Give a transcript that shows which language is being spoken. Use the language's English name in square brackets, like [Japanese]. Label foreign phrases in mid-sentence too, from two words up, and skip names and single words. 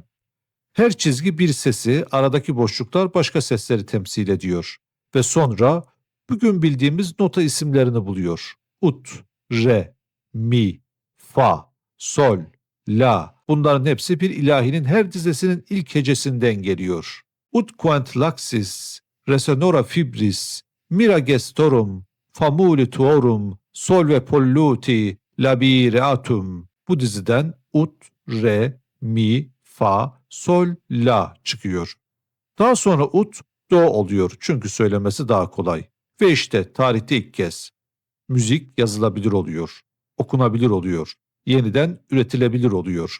[Turkish] Her çizgi bir sesi, aradaki boşluklar başka sesleri temsil ediyor. Ve sonra bugün bildiğimiz nota isimlerini buluyor. Ut, re, mi, fa, sol, la. Bunların hepsi bir ilahinin her dizesinin ilk hecesinden geliyor. [Latin] Ut quant laxis, resonora fibris, mira gestorum, famuli tuorum, solve polluti, labireatum. [Turkish] Bu diziden ut, re, mi, fa, sol, la çıkıyor. Daha sonra ut, do oluyor çünkü söylemesi daha kolay. Ve işte tarihte ilk kez müzik yazılabilir oluyor, okunabilir oluyor, yeniden üretilebilir oluyor.